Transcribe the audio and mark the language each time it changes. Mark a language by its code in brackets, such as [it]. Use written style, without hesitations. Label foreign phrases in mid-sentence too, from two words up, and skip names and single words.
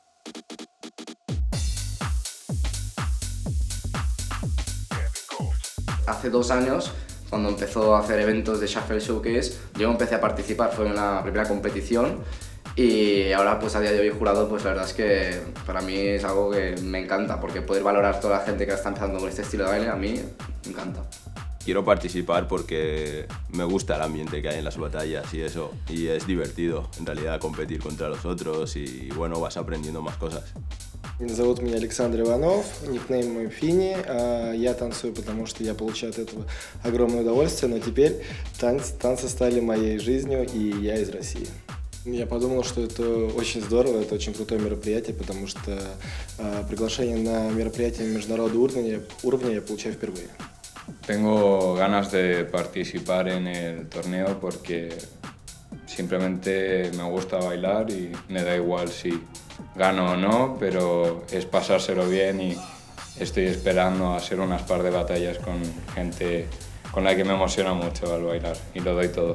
[es] Hace 2 años, cuando empezó a hacer eventos de Shuffle Showcase, yo empecé a participar, fue en la primera competición y ahora pues a día de hoy jurado, pues la verdad es que para mí es algo que me encanta, porque poder valorar toda la gente que está empezando con este estilo de baile a mí me encanta. Quiero participar porque me gusta el ambiente que hay en las batallas y eso, y es divertido en realidad competir contra los otros y bueno, vas aprendiendo más cosas. [ru] Зовут меня Александр Иванов, никнейм мой Фини. Я танцую, потому что я получаю от этого огромное удовольствие, но теперь танцы стали моей жизнью, и я из России. Я подумал, что это очень здорово, это очень крутое мероприятие, потому что приглашение на мероприятие международного уровня я получаю впервые. [es] Tengo ganas de participar en el torneo porque simplemente me gusta bailar y me da igual si gano o no, pero es pasárselo bien y estoy esperando a hacer unas par de batallas con gente con la que me emociona mucho al bailar y lo doy todo.